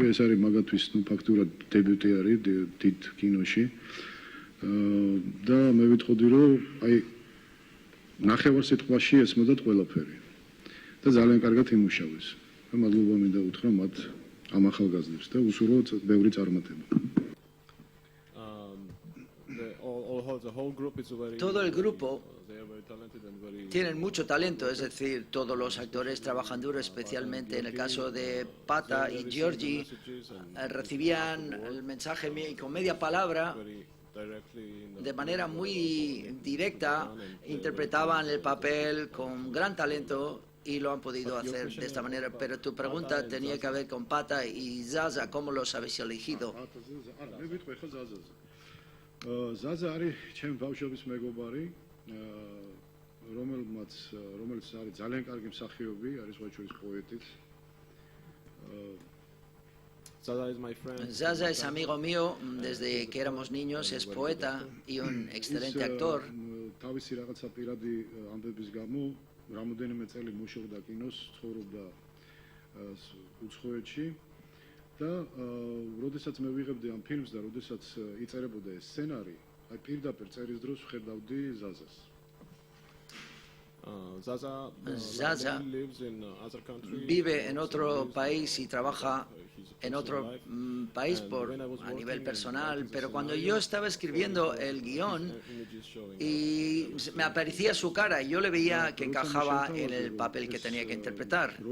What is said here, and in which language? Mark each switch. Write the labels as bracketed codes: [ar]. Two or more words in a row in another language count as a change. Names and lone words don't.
[ka] ეს არის მაგათთვის ფაქტურად დებიუტი არის დიდ კინოში. და მე ვიტყოდი რომ აი ნახევარსიტყვაში ესმოდათ ყველაფერი. და ძალიან კარგად იმუშავეს. მე მადლობა მინდა უთხრა მათ ამ ახალგაზრდებს და უსურვოთ ბევრი წარმატება. [es] Todo el grupo tienen mucho talento, es decir, todos los actores trabajan duro, especialmente en el caso de Pata y Georgi, recibían el mensaje con media palabra, de manera muy directa, interpretaban el papel con gran talento y lo han podido hacer de esta manera. Pero tu pregunta tenía que ver con Pata y Zaza, ¿cómo los habéis elegido? [ka] Zaza არის ჩემ ბავშვობის მეგობარი, რომელიც არის ძალიან კარგი მსახიობი, არის ვაჩურის პოეტიც. [es] Zaza es amigo mío desde que éramos niños, es poeta y un excelente actor. [ka] თავისი რაღაცა პირადი ამბების გამო რამოდენიმე წელი მუშაობდა კინოს, ცხოვრობდა უცხოეთში და როდესაც მე ვიღებდი ამ ფილმს და როდესაც იწერებოდა ეს სცენარი, აი პირდაპირ წერის დროს ვხედავდი Zazas. [es] Zaza vive en otro país y trabaja en otro país a nivel personal, pero cuando yo estaba escribiendo el guión y me aparecía su cara, yo le veía que encajaba en el papel que tenía que interpretar.